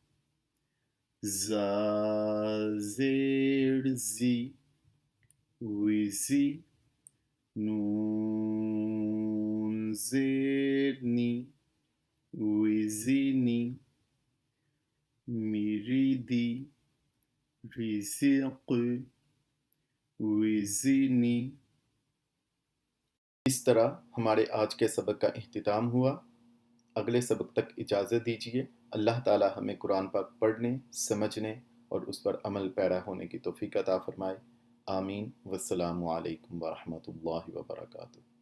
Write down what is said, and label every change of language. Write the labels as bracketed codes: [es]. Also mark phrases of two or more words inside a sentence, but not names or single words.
[ur] زا زیر زی ویزی نون زیر نی ویزینی میریدی ریزق ویزینی۔ اس طرح ہمارے آج کے سبق کا اختتام ہوا۔ اگلے سبق تک اجازت دیجیے۔ اللہ تعالی ہمیں قرآن پاک پڑھنے، سمجھنے اور اس پر عمل پیرا ہونے کی توفیق عطا فرمائے۔ آمین۔ [ar] والسلام علیکم ورحمۃ اللہ وبرکاتہ۔